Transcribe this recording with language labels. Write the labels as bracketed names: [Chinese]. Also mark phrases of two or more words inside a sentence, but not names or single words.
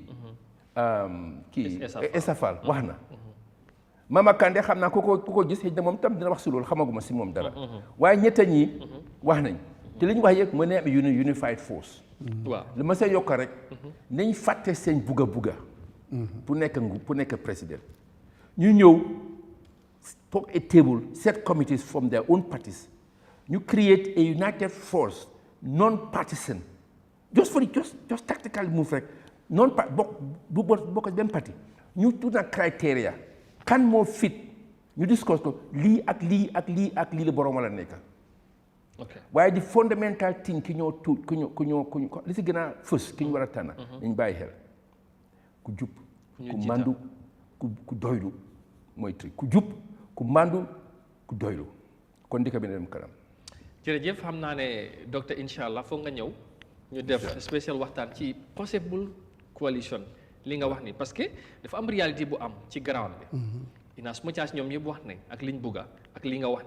[Wolof] kii Esafal wax na Mama Kandeh xam naa ku ko gis xëy na moom tam dina wax si loolu xamaguma si moom dara waaye ñetta ñi wax nañ te li ñu wax yëpp mën na am [English] unified force [Wolof] waaw li ma see yokk rek nañ fàtte seen bugga pour nekk président ñu ñëw toog a table [English] set committees from their own parties [Wolof] ñu [English] create a united force non-partisan just tactical move [Wolof] rek bokk benn parti ñu tudd na criteria kan moo fit ñu discuss ko lii ak lii ak lii ak lii la borom wala nekk waaye di [English] fundamental thing [Wolof] ki ñoo tuut ku ñoo li si gën a fës ki ñu war a tànn dañ bàyyi xel ku jub ku mandu ku doylu mooy tri ku jub ku mandu ku doylu kon dëkk bi ne dem kanam jërëjëf xam naa ne docteur [Arabic] إن شاء الله [Wolof] foog nga ñëw ñu def spécial waxtaan ci [English] possible coalition [Wolof] li nga wax ni parce que dafa am réalité bu am ci ground bi ina su ma caas ñoom yëpp wax nañ ak liñ bugga ak li nga wax